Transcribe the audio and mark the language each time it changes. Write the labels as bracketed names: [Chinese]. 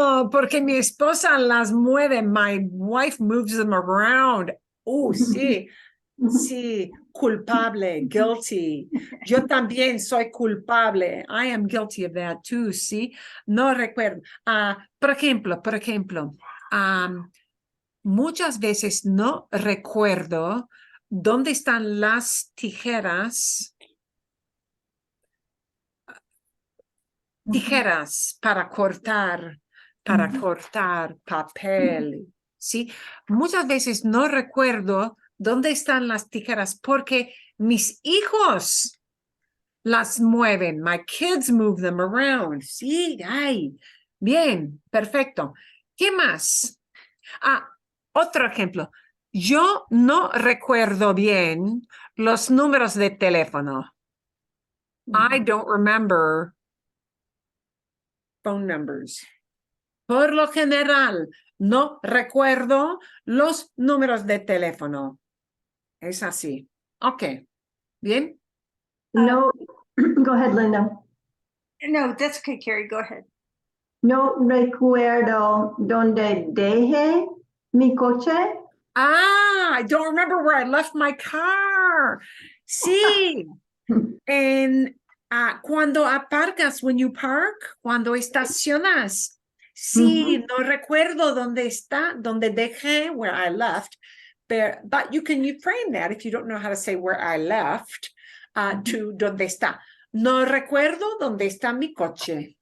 [Spanish] Porque mi esposa las mueve. [English] My wife moves them around. [Spanish] Oh, sí. Sí, culpable, guilty. Yo también soy culpable. [English] I am guilty of that too, sí. [Spanish] No recuerdo. Por ejemplo, muchas veces no recuerdo dónde están las tijeras. Tijeras para cortar papel, ¿sí? Muchas veces no recuerdo dónde están las tijeras porque mis hijos las mueven. [English] My kids move them around. [Spanish] Sí, ay, bien, perfecto. ¿Qué más? Otro ejemplo. Yo no recuerdo bien los números de teléfono. [English] I don't remember phone numbers. [Spanish] Por lo general, no recuerdo los números de teléfono. Es así. Ok. Bien. [English] No, go ahead, Linda. No, that's okay, Carrie, go ahead. [Spanish] No recuerdo dónde dejé mi coche. [English] I don't remember where I left my car. [Spanish] Sí. En cuando aparcas, [English] when you park, [Spanish] cuando estacionas. Sí, no recuerdo dónde está, dónde dejé, [English] where I left. But you can frame that if you don't know how to say where I left, to [Spanish] dónde está. No recuerdo dónde está mi coche.